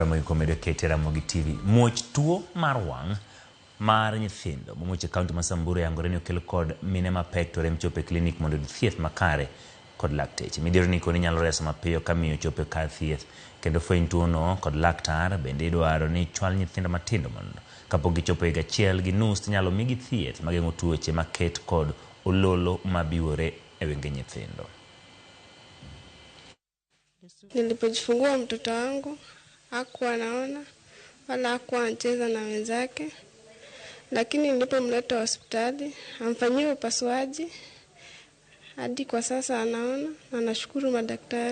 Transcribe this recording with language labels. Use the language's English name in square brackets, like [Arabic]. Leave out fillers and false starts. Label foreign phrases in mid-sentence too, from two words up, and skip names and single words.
[Luo (Kenya and Tanzania)] Ramogi komedo kete Ramogi TV. Muoch tuo mar wang mar nyithindo momuoche kaunti ma Samburu yangore ni okelo kod mine mapek to rem chope klinik mondo thieth makare kod lakteche. Midhiero ni koni nyalo reso mapiyo ka miyo chope kar thieth kendo fweny tuo no kod laktar bende idwaro ni chwal nyithindo matindo mondo kapok gichopo higa achiel gi nus nyalo migi thieth mageng'o tuoche maket kod ololo mabiwore e wenge nyithindo. [Swahili] Nilipojifungua mtoto wangu hakuwa anaona wala hakuwa anacheza na wenzake, lakini nilipomleta hospitali amfanyiwe upasuaji hadi kwa sasa anaona na nashukuru madaktari.